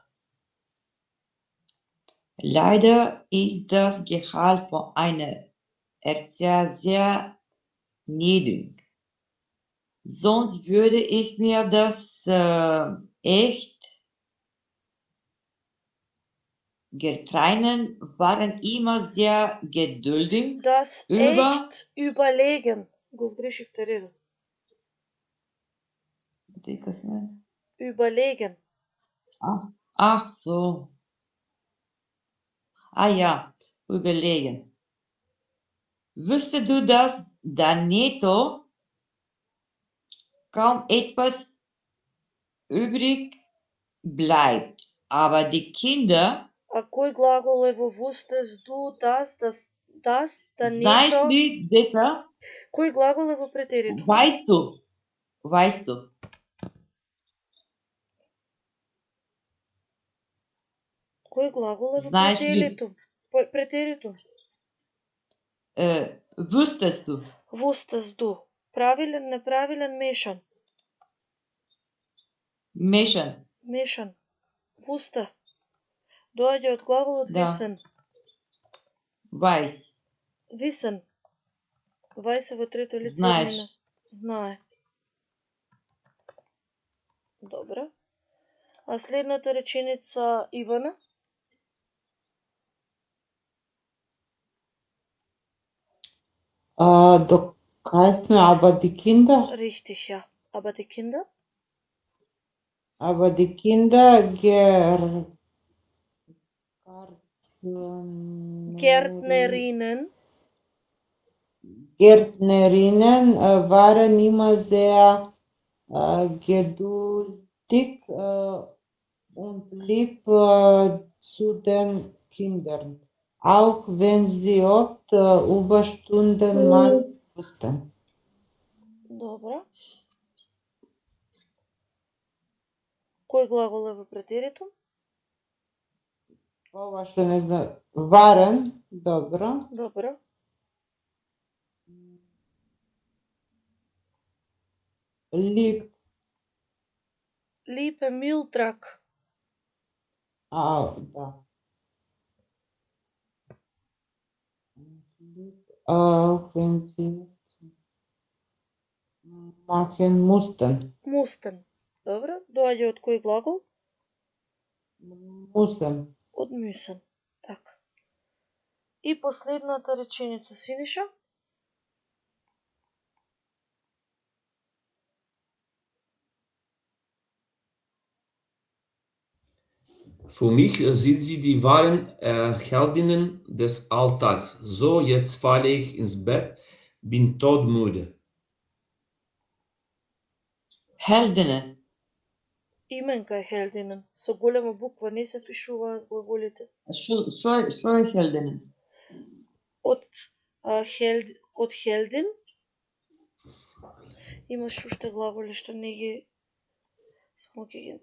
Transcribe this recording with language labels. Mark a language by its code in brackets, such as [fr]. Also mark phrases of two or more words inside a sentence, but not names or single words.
[de] Leider ist das Gehalt von einer Erzieher sehr niedrig. Sonst würde ich mir das echt. Getreinen waren immer sehr geduldig. Das echt überlegen. [mk] Го сгрешивте редот. Дека сме? [de] Überlegen. Ach so. Ah ja, überlegen. Wüsstest du, dass da netto kaum etwas übrig bleibt, aber die Kinder. [mk] А кој глагол е во [de] wüsstest du, [mk] das, да Знаеш нето? ли дека? Кој глагол е во претеритум? [de] Weißt du. [mk] Кој глагол е во Знаеш ли? претеритум? Претеритум. [de] Wüsstest du. Wüsstest du. [mk] Правилен, неправилен, мешан. Мешан. Вуста. Доаѓа од глаголот Да. [de] wissen. Weiß. Wissen. Weiß [mk] е во трето лице Знаеш. однина. Знае. Добро. А следната реченица, Ивана? До кај сме, [de] aber die Kinder? Richtig, ja. Aber die Kinder? Aber die Kinder Gärtnerinnen waren immer sehr geduldig und lieb zu den Kindern, auch wenn sie oft Überstunden machen mussten. [mk] Добро. Кој глагол е во претеритум? Ова што не знам. Waren, добро. Добро. [de] Lieb. [mk] Lieb е милтрак. Да. [de] Wenn sie machen mussten. Mussten. [mk] Добро. Доаѓа од кој глагол? [de] Müssen. [mk] Од müssen. Така. И последната реченица, Синиша? [de] Für mich sind sie die wahren Heldinnen des Alltags. So, jetzt falle ich ins Bett, bin todmüde. Heldinnen. [mk] Именка е Хелдинен. Со голема буква не се пишуваат глаголите. Што е Хелдинен? Од Хелдин имаш уште глаголи што не ги само ќе ги